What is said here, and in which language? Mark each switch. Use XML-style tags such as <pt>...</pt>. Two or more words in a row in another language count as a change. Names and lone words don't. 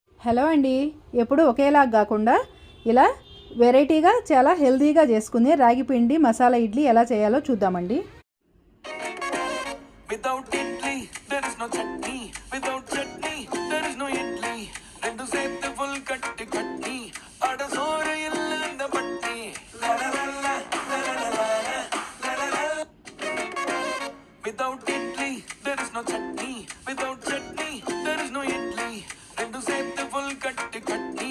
<te>హలో అండి. ఎప్పుడు ఒకేలాగా కాకుండా ఇలా వెరైటీగా చాలా హెల్తీగా చేసుకునే రాగి పిండి మసాలా ఇడ్లీ ఎలా చేయాలో చూద్దామండి.</te> <en>Without idli, there is no chutney. Without chutney, there is no idli.</en> <ta>ரெண்டு சேத்து full கட்டி கட்டி. அட சோறு இல்லன்னா பட்டி. La la la la la la la la la la.</ta> <en>Without idli, there is no chutney. Without chutney, there is no idli.</en> <ta>ரெண்டு சேத்து full கட்டி கட்டி.</ta>